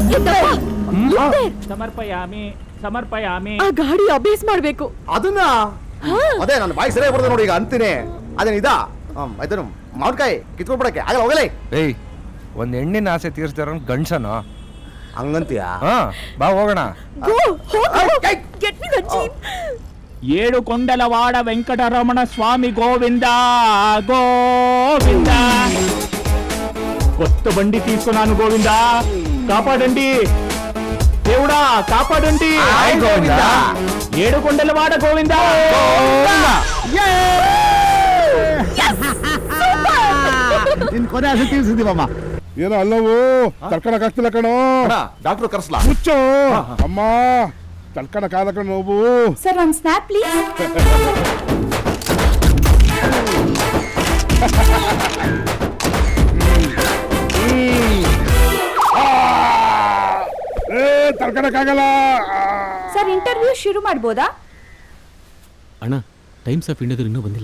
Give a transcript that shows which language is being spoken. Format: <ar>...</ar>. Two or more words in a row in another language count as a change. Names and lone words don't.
<kn>ಸಮರ್ಪಯಾಮಿ. ಆ ಗಾಡಿ ಅಭ್ಯಾಸ ಮಾಡ್ಬೇಕು. ಅದನ್ನ ಅದೇ ನನ್ನ ಬಾಯಿ ಸರಿಯಾಗಿ ಬರ್ತದೆ ನೋಡಿ ಈಗ ಅಂತೀನಿ ಅದೇನು ಇದಾ ಆಯ್ತು ಮಾವಿನಕಾಯಿ ಕಿತ್ಕೊಂಡ್ಬಿಡಕ್ಕೆ ಆಗಲ್ಲ ಹೋಗಲೇ ಏಯ್ ಒಂದ್ ಹೆಣ್ಣಿನ ಆಸೆ ತೀರಿಸ್ತಾರ ಗಂಡ್ಸನ ಹಂಗಂತೀಯ ಹಾ ಬಾ ಹೋಗೋಣ</kn> <en>Go, get me the jeep.</en> <kn>ಏಳು ಕೊಂಡಲವಾಡ ವೆಂಕಟರಮಣ ಸ್ವಾಮಿ ಗೋವಿಂದ ಗೋವಿಂದ.</kn> <te>కొత్త బండి తీసుకున్నాను గోవిందా, కాపాడండి దేవుడా, కాపాడండి. ఏడు కొండలవాడ గోవిందా.</te> <kn>ನಿನ್ ಕೊನೆ ಆಸೆ ತೀರಿಸಿದೀವಮ್ಮ. ಏನೋ ಅಲ್ಲವು ತಡ್ಕಣಕ್ ಆಗ್ತಿಲ್ಲ ಕಣೋ. ಡಾಕ್ಟರ್ ಕರ್ಸ್ಲಾ ಮುಚ್ಚು ಅಮ್ಮ, ತಡ್ಕಣಕ್ ಆದ ಕಣ ನೋವು.</kn> <en>Sir, one snap, please.</en> <kn>ತಡ್ಕಣಕ್ ಆಗಲ್ಲ. ಸರ್, ಇಂಟರ್ವ್ಯೂ ಶುರು ಮಾಡ್ಬೋದಾ? ಅಣ್ಣ, ಟೈಮ್ಸ್ ಆಫ್ ಇಂಡಿಯಾದವ್ರು ಇನ್ನೂ ಬಂದಿಲ್ಲ.</kn>